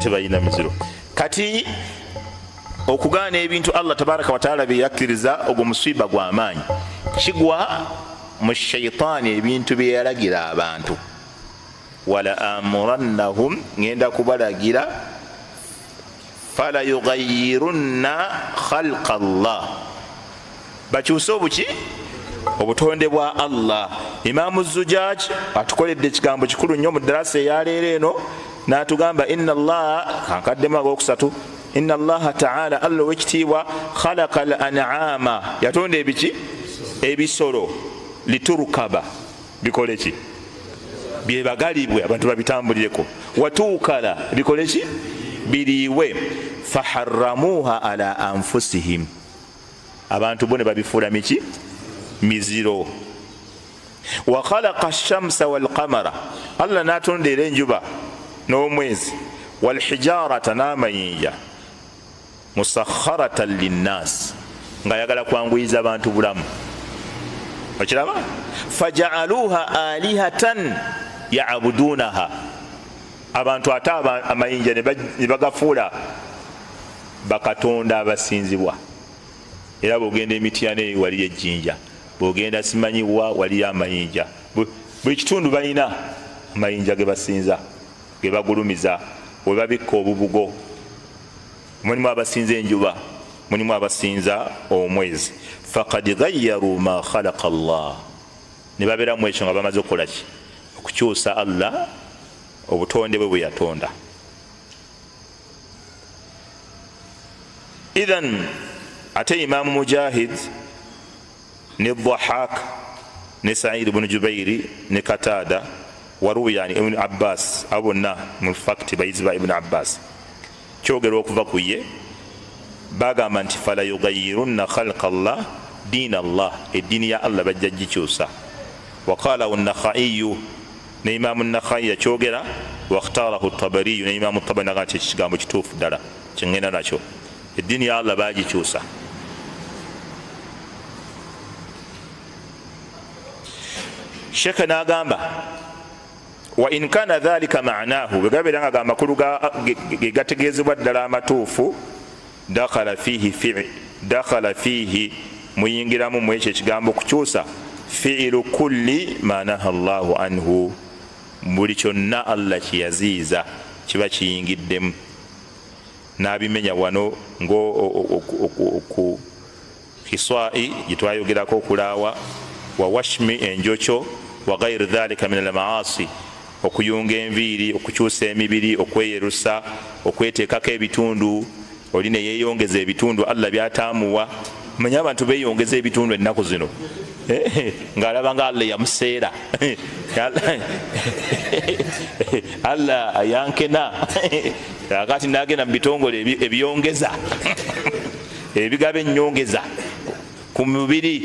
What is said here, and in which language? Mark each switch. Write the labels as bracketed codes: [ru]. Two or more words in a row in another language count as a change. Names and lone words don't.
[lg] tebalina miziro kati okugaana ebintu [ar] الله تبارك وتعالى [lg] byeyakkiriza ogwo musiiba gw'amaanyi kigwa mu shaitaani ebintu byeyalagira abantu [ar] ولآمرنهم [lg] ngenda kubalagira [ar] فليغيرن خلق الله, [lg] bakyuse obuki obutonde bwa Allah. Imaamu Zujaj atukoledde ekigambo kikulu nnyo mu darasa eyaleero eno n'atugamba [ar] إن الله [lg] kankaddemu ag'okusatu, [ar] إن الله تعالى [lg] Allah wekitiibwa [ar] خلق الأنعام, [lg] yatonda ebiki ebisolo, liturukaba bikole ki byebagalibwe abantu babitambulireko, watukala bikole ki biriiwe, [ar] فحرموها على أنفسهم, [lg] abantu bone babifuula miki miziro. [ar] وخلق الشمس والقمر, [lg] Allah natonda era enjuba n'omwezi, [ar] والحجارة [lg] n'amayinja, [ar] مسخرات للناس, [lg] nga yagala kwanguyiza abantu bulamu. Okiraba? [ar] فجعلوها آلهة يعبدونها, [lg] abantu ate amayinja ne bagafuula bakatonda abasinzibwa. Era bwogenda Emityane waliyo ejjinja, bwogenda simanyiwa waliyo amayinja, buli kitundu balina amayinja ge basinza, ge bagulumiza, we babikka obubugo. Mulimu abasinza enjuba, mulimu abasinza omwezi. [ar] فقد غيروا ما خلق الله, [lg] ne babeeramu ekyo nga bamaze okukola ki okukyusa Allah obutonde bwe bwe yatonda. Idhan ate Imaamu Mujahid ne Dhahak ne Sa'id ibn Jubairi ne Katada waruya Ibn Abbas, abonna mu fakti bayiziba Ibn Abbas kyogerwa okuva ku ye, bagamba nti [ar] فليغيرن خلق الله دين الله, [lg] eddiini ya Allah bajja gikyusa. [ar] وقال النخعي, [lg] ne Imaamu an-Nakhai yakyogera, [ar] واختاره الطبري, [lg] ne Imaamu at-Tabari nagati ekigambo kituufu ddala kyengenda nakyo, eddiini ya Allah bagikyusa. Sheikh n'agamba [ar] وإن كان ذلك معناه, [lg] bwegabera nga amakulu gategeezebwa ddala amatuufu, [ar] دخل فيه [lg] muyingiramu mu ekyo ekigambo kukyusa [ar] فعل كل ما نهى الله عنه, [lg] buli kyonna Allah kyeyaziiza kiba kiyingiddemu. N'abimenya wano ng'oku hiswa'i gyetwayogerako okulaawa, [ar] والوشم [lg] enjokyo, [ar] وغير ذلك من المعاصي, [lg] okuyunga enviiri, okukyusa emibiri, okweyerusa, okweteekako ebitundu, oli ne yeeyongeza ebitundu Allah byataamuwa. Manya abantu beeyongeza ebitundu ennaku zino ng'alaba nga Allah yamuseera Allah yankena akati n'agenda mu bitongole ebyongeza ebigaba ennyongeza ku mubiri.